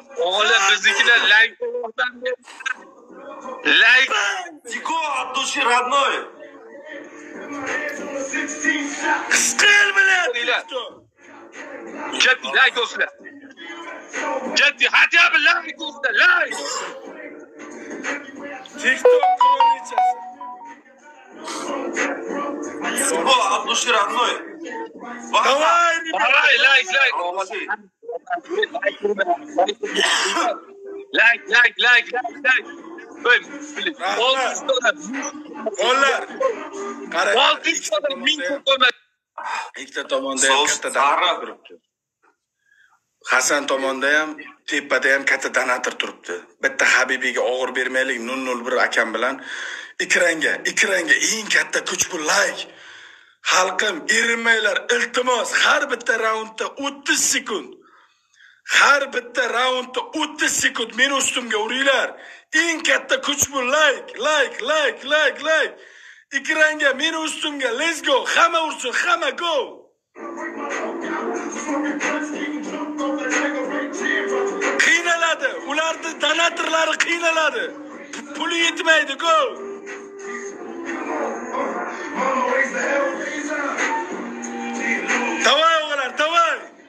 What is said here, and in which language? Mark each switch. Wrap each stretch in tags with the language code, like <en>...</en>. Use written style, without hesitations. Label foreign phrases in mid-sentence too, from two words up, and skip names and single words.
<tr>Oğlum bizimkiler like olmaktan like.</tr> <ru>Тихо, от души, родной! Скель, блядь!</ru> <tr>Jet like olsun. Jet hadi abi like olsun. Like. TikTok kraliçesi.</tr> <ru>Тихо, от души, родной! Давай, Давай,</ru> <tr>like. Like. Böyle. Onlar.</tr> <uz>Qara. Ikkita tomonda ham katta donator turibdi. Hasan tomonda ham, tepada ham katta donator turibdi. Bitta Habibiga og'ir bermaylik 001 akam bilan ekranga eng katta kuch bu like. Xalqim, erinmanglar, iltimos, har bitta raundda 30 sekund. Har bitta raundda 30 sekund meni ustimga uringlar. Eng katta kuch bu like. Ekranga meni ustimga,</uz> <en>let's go.</en> <uz>Hamma ursin, hamma go. Qiynaladi, ularning donatorlari qiynaladi. Puli yetmaydi, go. Давай, o'g'lar, давай.</uz>